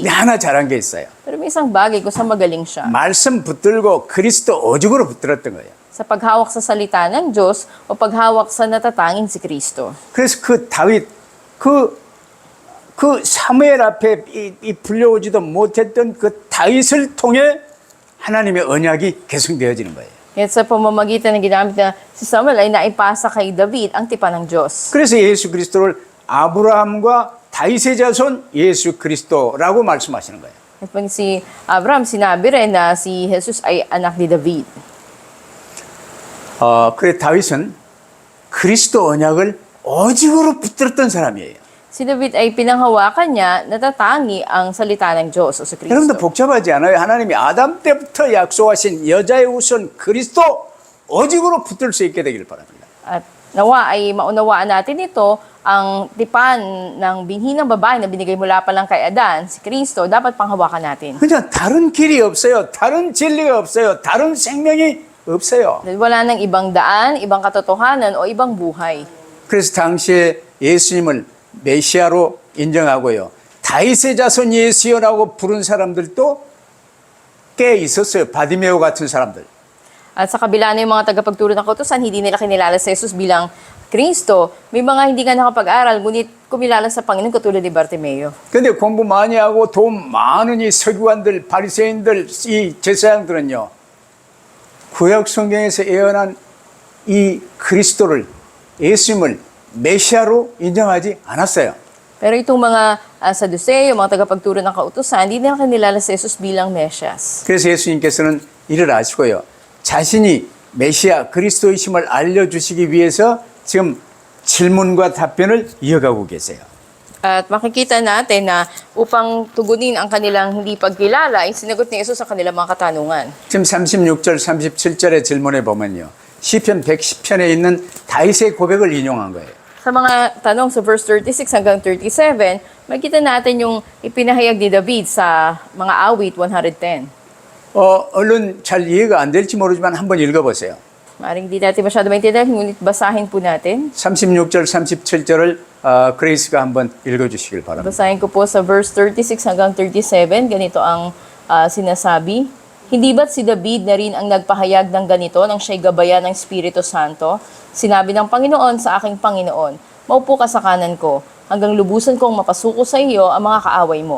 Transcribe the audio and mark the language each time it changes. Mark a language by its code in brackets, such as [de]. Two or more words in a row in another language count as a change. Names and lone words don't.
[ko] 근데 하나 잘한 게 있어요. [tl] Pero may isang bagay kung saan magaling siya. [ko] 말씀 붙들고 그리스도 오죽으로 붙들었던 거예요. [tl] Sa paghawak sa salita ng Diyos o paghawak sa natatanging si Kristo. [ko] 그래서 그 다윗 그 사무엘 앞에 이 불려오지도 못했던 그 다윗을 통해 하나님의 언약이 계승되어지는 거예요. [tl] At sa pamamagitan ng ginamit na si Samuel ay naipasa kay David ang tipan ng Diyos. [ko] 그래서 예수 그리스도를 아브라함과 다윗의 자손 예수 그리스도라고 말씀하시는 거예요. [tl] At pag si Abraham, sinabi rin na si Jesus ay anak ni David. [ko] 그래 다윗은 그리스도 언약을 오직으로 붙들었던 사람이에요. [tl] Si David ay pinanghawakan niya, natatangi ang salita ng Diyos o sa [ko] 여러분도 [tl] Kristo. [ko] 복잡하지 않아요? 하나님이 아담 때부터 약속하신 여자의 우선 그리스도 오직으로 붙들 수 있게 되길 바랍니다. [tl] At nawa ay maunawaan natin ito, ang tipan ng binhi ng babae na binigay mula pa lang kay Adan, si Kristo, dapat panghawakan natin. [ko] 그냥 다른 길이 없어요. 다른 진리가 없어요. 다른 생명이 없어요. [tl] Dahil wala nang ibang daan, ibang katotohanan o ibang buhay. [ko] 그래서 당시에 예수님을 메시아로 인정하고요. 다윗의 자손 예수여라고 부른 사람들도 꽤 있었어요. 바디메오 같은 사람들. [tl] At sa kabila na yung mga tagapagturo ng kautusan, hindi nila kinilala si Jesus bilang Kristo. May mga hindi nga nakapag-aral, ngunit kumilala sa Panginoon katulad ni Bartimeo. [ko] 근데 공부 많이 하고 돈 많은 이 서기관들, 바리새인들, 이 제사장들은요. 구약 성경에서 예언한 이 그리스도를 예수님을 메시아로 인정하지 않았어요. [tl] Pero itong mga Saduceo, mga tagapagturo ng kautusan, hindi nila kinilala si Jesus bilang Mesyas. [ko] 그래서 예수님께서는 이를 아시고요. 자신이 메시아 그리스도이심을 알려주시기 위해서 지금 질문과 답변을 이어가고 계세요. [tl] At makikita natin na upang tugunin ang kanilang hindi pagkilala, ay sinagot ni Jesus sa kanilang mga katanungan. [ko] 지금 36절, 37절의 질문에 보면요. 시편 110편에 있는 다윗의 고백을 인용한 거예요. [tl] Sa mga tanong sa verse 36 hanggang 37, makikita natin yung ipinahayag ni David sa mga awit 110. [ko] 얼른 잘 이해가 안 될지 모르지만 한번 읽어보세요. [tl] Maring di natin masyado maintindihan, ngunit basahin po natin. [ko] 36절, 37절을 그레이스가 한번 읽어주시길 바랍니다. [tl] Basahin ko po sa verse 36 hanggang 37, ganito ang sinasabi. Hindi ba't si David na rin ang nagpahayag ng ganito nang siya'y gabayan ng Espiritu Santo? Sinabi ng Panginoon sa aking Panginoon, maupo ka sa kanan ko, hanggang lubusan kong mapasuko sa iyo ang mga kaaway mo.